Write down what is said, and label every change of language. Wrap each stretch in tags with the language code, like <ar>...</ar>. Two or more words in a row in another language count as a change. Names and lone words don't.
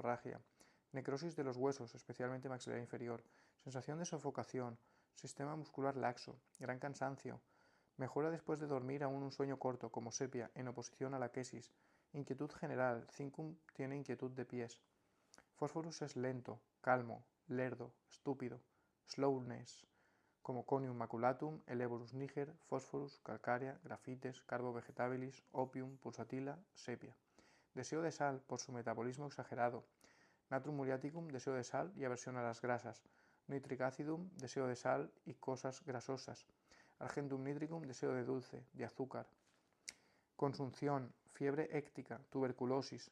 <es>hemorragia, necrosis de los huesos, especialmente maxilar inferior, sensación de sofocación, sistema muscular laxo, gran cansancio, mejora después de dormir aún un sueño corto, como sepia, en oposición a la quesis, inquietud general, Zincum tiene inquietud de pies, Phosphorus es lento, calmo, lerdo, estúpido, slowness, como Conium maculatum, Elevorus niger, Phosphorus, calcárea, grafites, Carbo vegetabilis, opium, pulsatila, sepia. deseo de sal por su metabolismo exagerado, natrum muriaticum, deseo de sal y aversión a las grasas, nitric acidum, deseo de sal y cosas grasosas, argentum nitricum, deseo de dulce, de azúcar. Consunción, fiebre éctica, tuberculosis.</es>